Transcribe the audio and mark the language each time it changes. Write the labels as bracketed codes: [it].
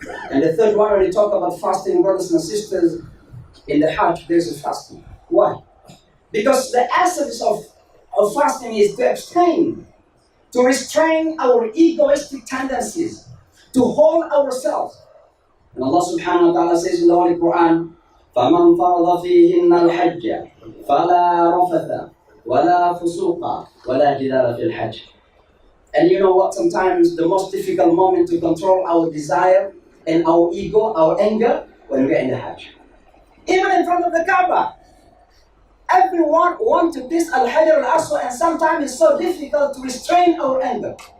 [en] And the third one, when we talk about fasting, brothers and sisters, in the Hajj there is a fasting. Why? Because the essence of fasting is to abstain, to restrain our egoistic tendencies, to hold ourselves. And Allah subhanahu wa ta'ala says in the Holy Quran, [ar] فَمَنْ فَرَضَ فِيهِنَّ الْحَجَّ فَلَا رَفَثَ وَلَا فُسُوقَ وَلَا جِدَالَ فِي الْحَجِّ. [en] And you know what? Sometimes the most difficult moment to control our desire and our ego, our anger, when we're in the Hajj. Even in front of the Kaaba. Everyone wants to kiss Al-Hajar al-Aswad, and sometimes it's so difficult to restrain our anger.